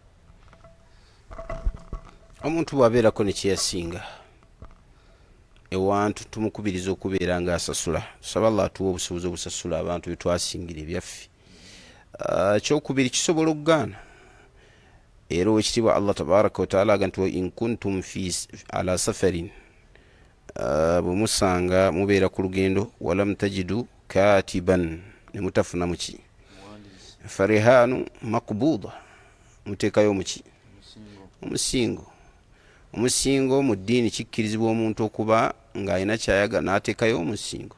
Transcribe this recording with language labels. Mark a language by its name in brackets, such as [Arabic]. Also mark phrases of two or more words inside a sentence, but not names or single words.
[Ganda] Omuntu bw'abeerako ne kyeyasinga ewantu tumukubiriza okubeera nga asasula. Tusaba Allah atuwa obusobozi obusasula abantu bye twasingira ebyaffe. Kyokubiri kisobola okugaana. Era owekitiibwa [Arabic] الله تبارك وتعالى [Ganda] aga nti [Arabic] وإن كنتم على سفر, [Ganda] bwe musanga mubeera ku lugendo, [Arabic] ولم تجدوا كاتبا, [Ganda] ne mutafuna muki [Arabic] فرهان مقبوضة, [Ganda] muteekayo muki omusingo. Omusingo mu ddiini kikkirizibwa omuntu okuba ng'alina kyayaga n'ateekayo omusingo.